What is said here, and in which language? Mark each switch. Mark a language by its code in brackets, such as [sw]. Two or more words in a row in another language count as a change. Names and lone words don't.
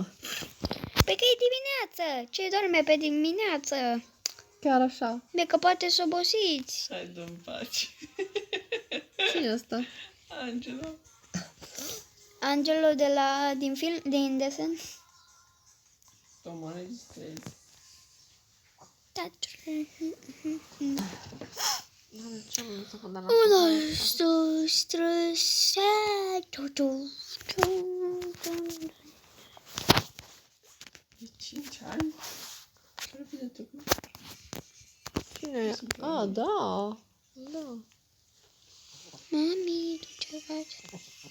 [ro] Păi că e dimineață. Ce dorme pe dimineață? Chiar așa. Bine că poate să obosiți. Hai, dă-mi pace. Cine e asta? Angela. Angelo din film, din desen. Tu mă registrezi. [es] Uno, dos, tres, [ro] De 5 ani? Ce repede te Cine e? Da. Da. Mami, tu ce faci?